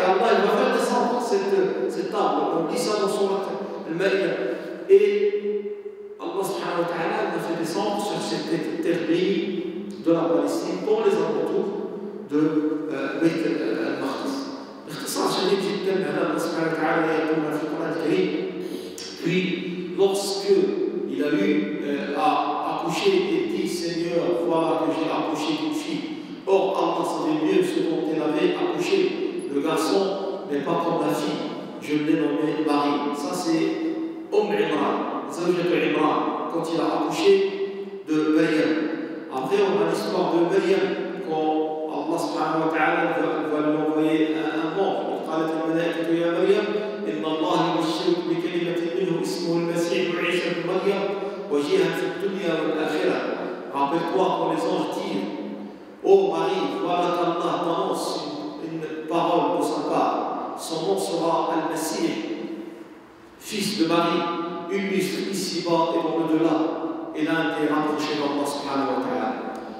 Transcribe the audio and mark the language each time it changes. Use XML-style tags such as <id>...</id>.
<fr>Et Allah il va faire descendre cette table. On lit ça dans son Al-Ma'ida. Et Allah subhanahu wa ta'ala a fait descendre sur cette terre bénie de la Palestine dans les alentours de Beit al-Maqdis.</fr> <ar>باختصار شديد جدا هذا الله سبحانه وتعالى يقول في القرآن الكريم.</ar> <fr>Puis lorsque il a eu à accoucher, il dit Seigneur, voilà que j'ai accouché d'une fille. Or Allah savait mieux ce dont il avait accouché. Le garçon n'est pas comme la fille. Je l'ai nommé Marie. Ça c'est Imran, Zawjat Imran, quand il a accouché de Maryam. Après, on a l'histoire de Maryam, quand Allah subhanahu wa ta'ala va lui envoyer un mort.</fr> <ar>قالت الملائكة يا مريم إن الله يبشرك بكلمة منه اسمه المسيح عيسى بن مريم وجيها في الدنيا والآخرة.</ar> <fr>Rappelle-toi quand les anges disent ô Marie, voilà qu'Allah t'annonce une parole de sa part. Son nom sera Al-Masih, fils de Marie, illustre ici-bas et dans l'au-delà, et l'un des rapprochés d'Allah subhanahu wa ta'ala.</fr>